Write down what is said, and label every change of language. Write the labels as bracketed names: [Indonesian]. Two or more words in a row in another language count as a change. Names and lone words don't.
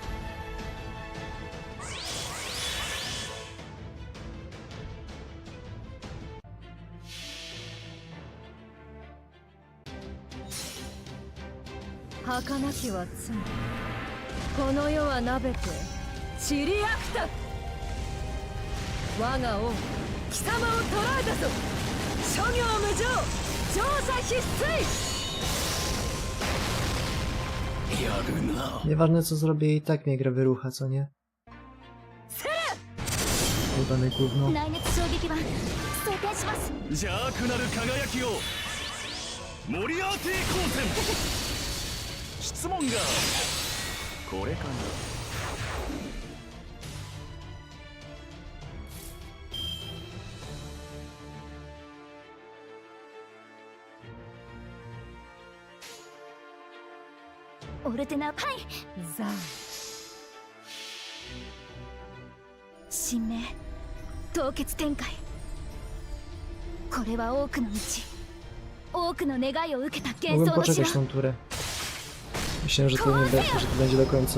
[Japanese] 儚きは罪、この世はなべて散りあくた。我が王貴様を捕らえたぞ。諸行無常、乗車必須。 [Polish] Nieważne co zrobię, i tak mnie gra wyrucha, co nie? Udane gówno. [Japanese] 内熱衝撃版装填します。邪悪なる輝きをモリアーティ光線。質問がこれかな。オルテナはいザ神明凍結展開。これは多くの道、多くの願いを受けた幻 [Polish] Mogłem [Japanese] 想の城。 [Polish] poczekać tą turę. Myślałem, że to nie będzie, że to będzie do końca.